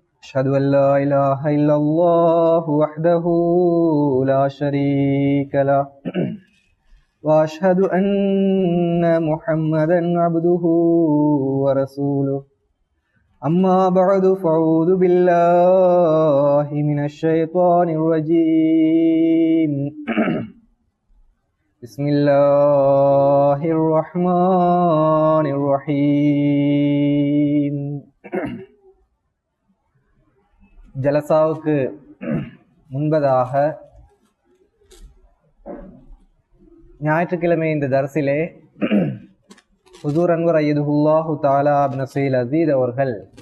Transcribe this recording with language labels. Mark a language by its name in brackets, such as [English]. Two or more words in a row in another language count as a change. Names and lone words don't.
[Arabic] أشهد أن لا إله إلا الله وحده لا شريك له وأشهد أن محمدا عبده ورسوله أما بعد فأعوذ بالله من الشيطان الرجيم بسم الله الرحمن [Tamil] الرحيم ஜலசாவுக்கு முன்பதாக ஞாயிற்றுக்கிழமை இந்த தர்சிலே ஹுசூர் அன்வர் [Arabic] أيده الله تعالى بنصره العزيز [Tamil] அவர்கள்